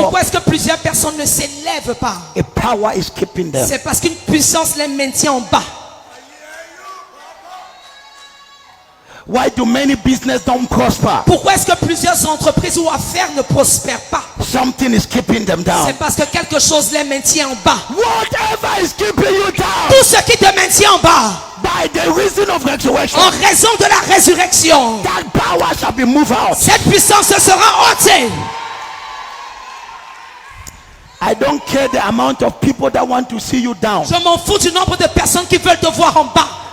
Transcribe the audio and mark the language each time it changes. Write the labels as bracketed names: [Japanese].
[French] Pourquoi est-ce que plusieurs personnes ne s'élèvent pas? [English] A power is keeping them. [French] C'est parce qu'une puissance les maintient en bas. [English] Why do many business don't prosper? [French] Pourquoi est-ce que plusieurs entreprises ou affaires ne prospèrent pas? [English] Something is keeping them down. [French] C'est parce que quelque chose les maintient en bas. [English] Whatever is keeping you down, [French] Tout ce qui te maintient en bas, [English] by the reason of resurrection, [French] en raison de la résurrection, [English] that power shall be moved out. [French] cette puissance sera ôtée. [English] I don't care the amount of people that want to see you down. [French] Je m'en fous du nombre de personnes qui veulent te voir en bas.